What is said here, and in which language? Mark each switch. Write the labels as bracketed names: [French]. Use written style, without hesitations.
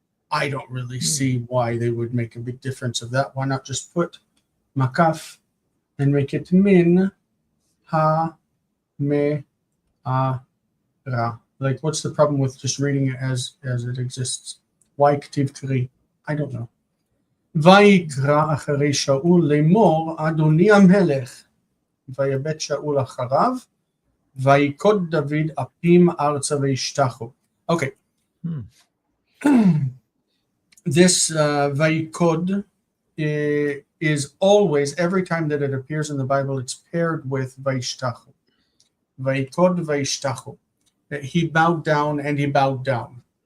[English] I don't really see why they would make a big difference of that. Why not just put makaf and make it min ha me'ara? Like, what's the problem with just reading it as it exists? Why Ketiv Kri? I don't know. [Hebrew] ויקרא אחרי שאול לאמור אדוני המלך ויבט שאול אחריו ויקוד דוד אפים ארצה וישתחו. [English] Okay. This vayikod is always, every time that it appears in the Bible, it's paired with vayishtachu. Vayikod vayishtachu. He bowed down and he bowed down.